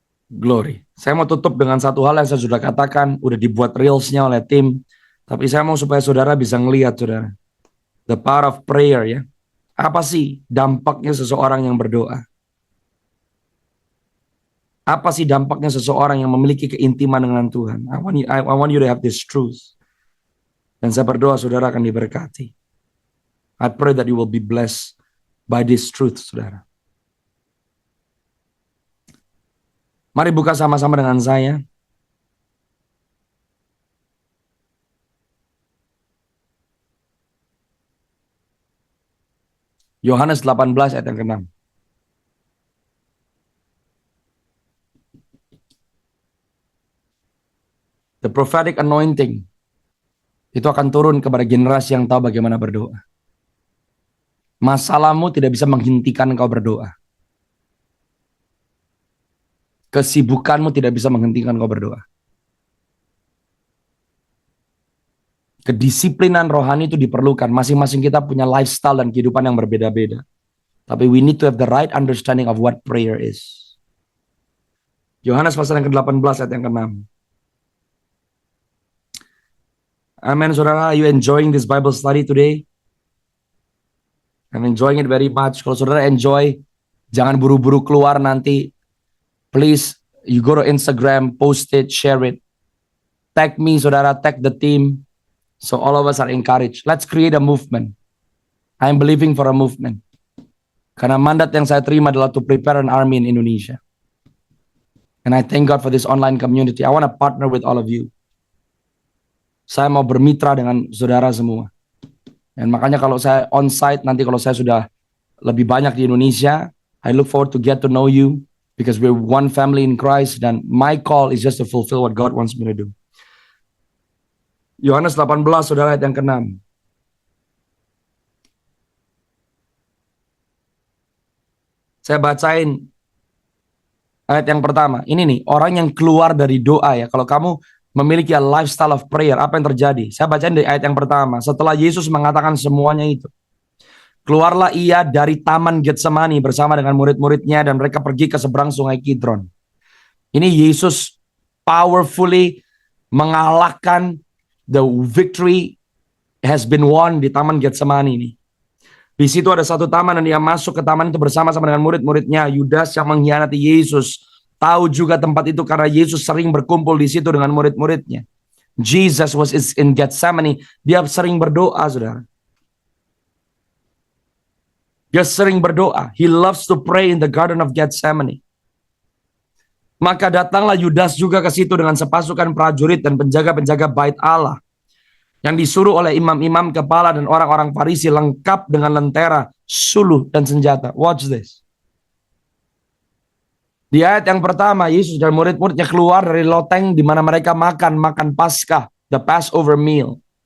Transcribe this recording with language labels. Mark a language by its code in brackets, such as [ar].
[id] Glory. Saya mau tutup dengan satu hal yang saya sudah katakan, udah dibuat reelsnya oleh tim. Tapi saya mau supaya saudara bisa ngelihat saudara. [en] The power of prayer [id] ya. Apa sih dampaknya seseorang yang berdoa? Apa sih dampaknya seseorang yang memiliki keintiman dengan Tuhan? [en] I want you to have this truth. [id] Dan saya berdoa saudara akan diberkati. [en] I pray that you will be blessed by this truth, saudara. [id] Mari buka sama-sama dengan saya. Yohanes 18 ayat yang ke-6. [en] The prophetic anointing [id] itu akan turun kepada generasi yang tahu bagaimana berdoa. Masalahmu tidak bisa menghentikan engkau berdoa. Kesibukanmu tidak bisa menghentikan engkau berdoa. Kedisiplinan rohani itu diperlukan. Masing-masing kita punya lifestyle dan kehidupan yang berbeda-beda. [en] Tapi we need to have the right understanding of what prayer is. [id] Yohanes pasal yang ke-18 ayat yang ke-6. [en] Amen, saudara. Are you enjoying this Bible study today? I'm enjoying it very much. [id] Kalau saudara enjoy, jangan buru-buru keluar nanti. [en] Please, you go to Instagram, post it, share it. Tag me, saudara, tag the team. So all of us are encouraged. Let's create a movement. I'm believing for a movement. [id] Karena mandat yang saya terima adalah [en] to prepare an army in Indonesia. And I thank God for this online community. I want to partner with all of you. [id] Saya mau bermitra dengan saudara semua. Dan makanya kalau saya on-site, nanti kalau saya sudah lebih banyak di Indonesia, [en] I look forward to get to know you. Because we're one family in Christ. Dan my call is just to fulfill what God wants me to do. [id] Yohanes 18, saudara, ayat yang ke-6. Saya bacain ayat yang pertama. Ini nih, orang yang keluar dari doa ya. Kalau kamu memiliki [en] a lifestyle of prayer, [id] apa yang terjadi? Saya bacain dari ayat yang pertama. Setelah Yesus mengatakan semuanya itu, keluarlah ia dari taman Getsemani bersama dengan murid-muridnya dan mereka pergi ke seberang sungai Kidron. Ini Yesus powerfully mengalahkan, [en] the victory has been won [id] di taman Getsemani ini. Di situ ada satu taman dan dia masuk ke taman itu bersama-sama dengan murid-muridnya. Yudas yang mengkhianati Yesus tahu juga tempat itu karena Yesus sering berkumpul di situ dengan murid-muridnya. [en] Jesus was in Gethsemane. [id] Dia sering berdoa, saudara. Dia sering berdoa. [en] He loves to pray in the Garden of Gethsemane. [id] Maka datanglah Yudas juga ke situ dengan sepasukan prajurit dan penjaga-penjaga bait Allah yang disuruh oleh imam-imam kepala dan orang-orang Farisi lengkap dengan lentera, suluh dan senjata. [en] Watch this. [id] Di ayat yang pertama, Yesus dan murid-muridnya keluar dari loteng di mana mereka makan Paskah, [en] the Passover meal.